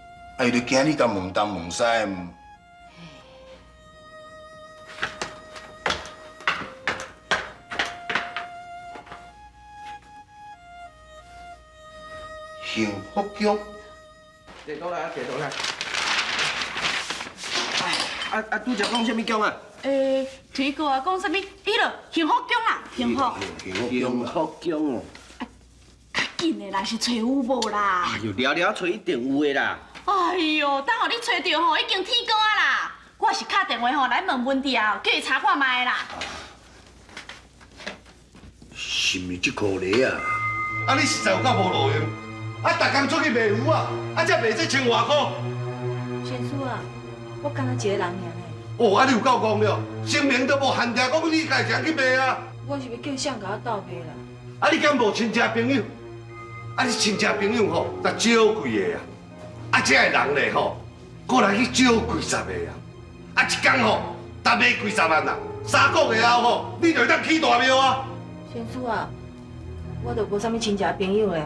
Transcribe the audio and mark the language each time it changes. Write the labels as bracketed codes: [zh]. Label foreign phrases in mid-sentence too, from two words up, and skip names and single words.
[nan] 啊，伊就惊你甲问东问西。幸福宫。地图来，地图来。拄则讲什么宫啊？推哥啊，讲啥物？伊落幸福宫啦，幸福。幸福宫哦。较紧的啦，是找有无啦？哎呦，聊聊找一定有的啦。哎呦，等互你找着吼，已经天光啊啦！我是敲电话吼来问问题啊，叫伊查看卖啦。是毋是这颗梨啊？啊，你实在有够无路用！啊，逐工出去卖鱼啊，啊，才卖这千外块。先生啊，我敢若一个人尔呢。哦，啊，你有够讲了，生命都无限定，讲你家己去卖啊！我是要叫谁甲我斗卖啦？啊，你敢无亲戚朋友？啊，你亲戚朋友吼，才少几个啊！啊，这个人咧吼，过来去少几十个啊！啊，一工吼，达卖几十万啊！3个月后吼，你就会当起大庙啊！先生啊，我都无啥物亲戚朋友咧。